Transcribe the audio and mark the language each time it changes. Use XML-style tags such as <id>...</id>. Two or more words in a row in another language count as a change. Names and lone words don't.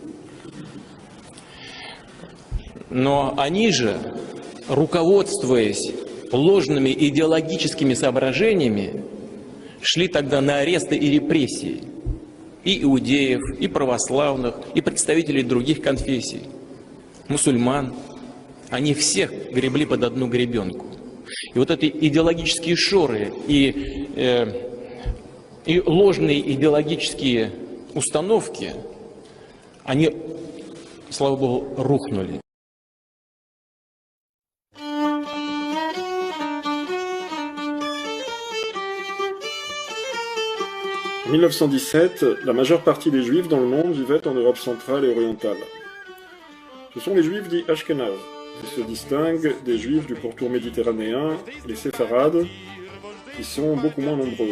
<ru>Но они же, руководствуясь ложными идеологическими соображениями, шли тогда на аресты и репрессии и иудеев, и православных, и представителей других конфессий, мусульман. Они всех гребли под одну гребенку. И вот эти идеологические шоры и ложные идеологические установки, они, слава Богу, рухнули.</ru> <fr>En 1917, la majeure partie des Juifs dans le monde vivaient en Europe centrale et orientale. Ce sont les Juifs dits Ashkénazes, qui se distinguent des Juifs du pourtour méditerranéen, les Séfarades, qui sont beaucoup moins nombreux.</fr>